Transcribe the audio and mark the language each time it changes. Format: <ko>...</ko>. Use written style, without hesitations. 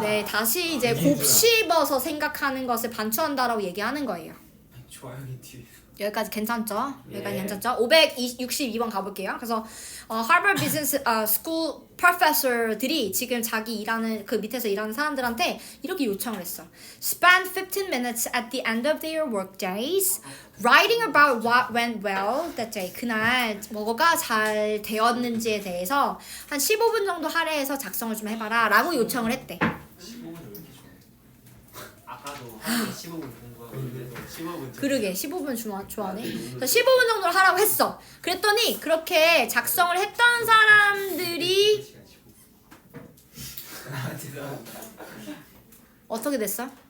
<ko>네 다시 이제 곱씹어서 생각하는 것을 반추한다라고 얘기하는 거예요. 좋아요 뒤에. 여기까지 괜찮죠? 여기까지 예. 괜찮죠? 562번 가볼게요. 그래서 Harvard Business School professor들이 지금 자기 일하는 그 밑에서 일하는 사람들한테 이렇게 요청을 했어.</ko> <en>Spend 15 minutes at the end of their work days writing about what went well that day.</en> <ko>그날 뭐가 잘 되었는지에 대해서 한 15분 정도 할애해서 작성을 좀 해봐라 라고 요청을 했대. 15분을 왜 이렇게 좋아해? 아까도 한 15분 본 거야. 그래서 15분. 그러게 15분 좋아하네. 그래서 15분 정도를 하라고 했어. 그랬더니 그렇게 작성을 했던 사람들이 어떻게 됐어?</ko>